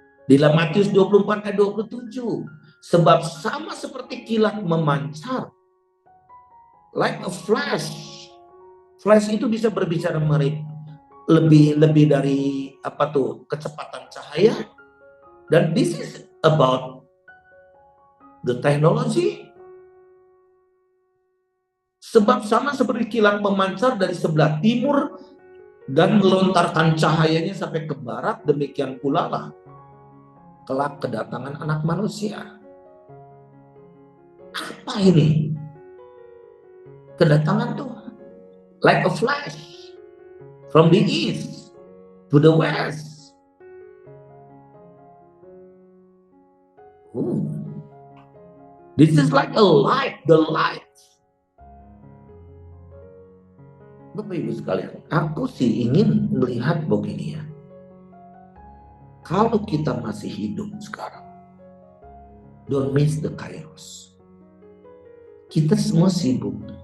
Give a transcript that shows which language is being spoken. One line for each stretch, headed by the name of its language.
Indonesian: Di dalam Matius 24 ayat 27, sebab sama seperti kilat memancar,
English: like a flash.
Indonesian: Flash itu bisa berbicara lebih dari kecepatan cahaya.
English: Dan this is about the technology.
Indonesian: Sebab sama seperti kilat memancar dari sebelah timur dan melontarkan cahayanya sampai ke barat, demikian pula lah kelak kedatangan Anak Manusia. Apa ini? Kedatangan Tuhan
English: like a flash from the east to the west. This is like a light, the light.
Indonesian: Bapak Ibu sekalian, aku sih ingin melihat begini ya. Kalau kita masih hidup sekarang,
English: don't miss the kairos.
Indonesian: Kita semua sibuk.